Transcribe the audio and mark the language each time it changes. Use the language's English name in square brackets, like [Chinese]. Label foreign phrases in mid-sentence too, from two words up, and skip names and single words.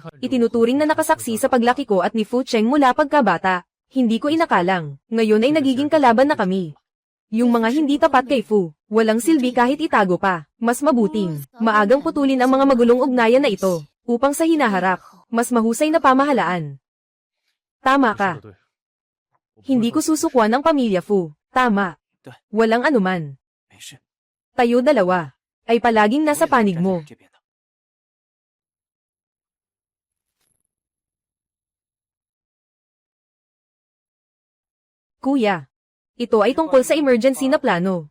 [Filipino] Itinuturing na nakasaksi sa paglaki ko at ni Fu Cheng mula pagkabata. Hindi ko inakalang. Ngayon ay nagiging kalaban na kami. Yung mga hindi tapat kay Fu, walang silbi kahit itago pa. Mas mabuting, maagang putulin ang mga magulong ugnayan na ito, upang sa hinaharap, mas mahusay na pamahalaan. Tama [Chinese] 说 [Filipino] ka. [Chinese] 的对。 [Filipino] Hindi ko susukwan ang pamilya Fu. Tama. Walang anuman. [Chinese] 没事， [Filipino] Tayo dalawa ay palaging nasa panig mo. [Chinese] 这边的。 [Filipino] Kuya, ito ay tungkol sa emergency na plano.